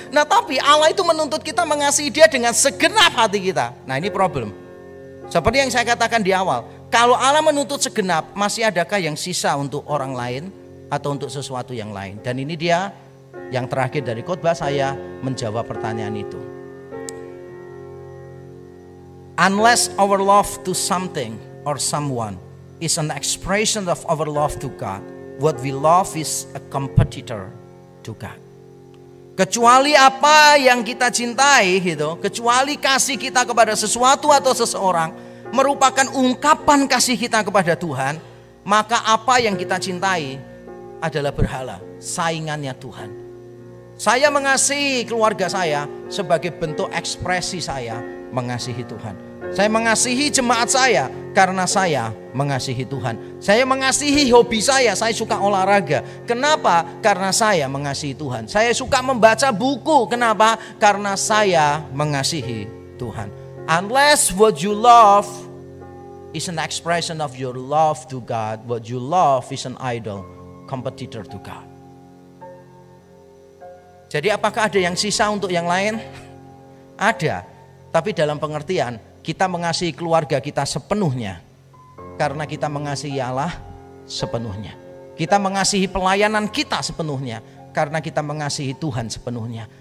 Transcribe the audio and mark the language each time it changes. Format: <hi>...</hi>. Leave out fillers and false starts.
<id>Nah, tapi Allah itu menuntut kita mengasihi Dia dengan segenap hati kita. Nah, ini problem. Seperti yang saya katakan di awal, kalau Allah menuntut segenap, masih adakah yang sisa untuk orang lain atau untuk sesuatu yang lain? Dan ini dia yang terakhir dari khotbah saya menjawab pertanyaan itu.</id> <en>Unless our love to something or someone is an expression of our love to God, what we love is a competitor to God.</en> <id>Kecuali apa yang kita cintai gitu, kecuali kasih kita kepada sesuatu atau seseorang merupakan ungkapan kasih kita kepada Tuhan, maka apa yang kita cintai adalah berhala, saingannya Tuhan. Saya mengasihi keluarga saya sebagai bentuk ekspresi saya mengasihi Tuhan. Saya mengasihi jemaat saya karena saya mengasihi Tuhan. Saya mengasihi hobi saya suka olahraga. Kenapa? Karena saya mengasihi Tuhan. Saya suka membaca buku. Kenapa? Karena saya mengasihi Tuhan.</id> <en>Unless what you love is an expression of your love to God, what you love is an idol, competitor to God.</en> <id>Jadi apakah ada yang sisa untuk yang lain? Ada, tapi dalam pengertian kita mengasihi keluarga kita sepenuhnya karena kita mengasihi Allah sepenuhnya. Kita mengasihi pelayanan kita sepenuhnya karena kita mengasihi Tuhan sepenuhnya.</id>